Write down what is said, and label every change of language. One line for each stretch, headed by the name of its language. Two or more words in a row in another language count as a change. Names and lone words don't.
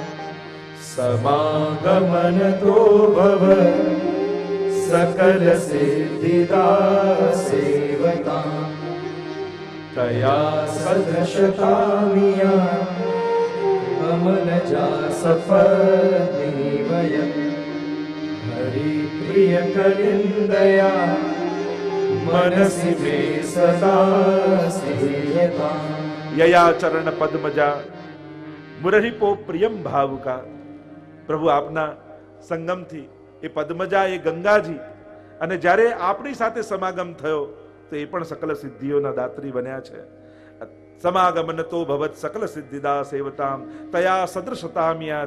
Sanskrit: समागमन तो भव सकल सिद्धिदा सेवका तया सदशतामिया कमलजा सफदेवय हरि प्रिय कलिंदया मनसि मे सदा स्थियता. यया चरण पद्मजा मुररिपो प्रियम भावुका.
Gujarati: પ્રભુ આપના સંગમથી એ પદ્મજા, એ ગંગાજી, અને જ્યારે આપણી સાથે સમાગમ થયો તો એ પણ સકલ સિદ્ધિઓના દાત્રી બન્યા છે.
Sanskrit: समागमन तो भवत सकल सिद्धिदा सेवताम तया सदृशताम्यात.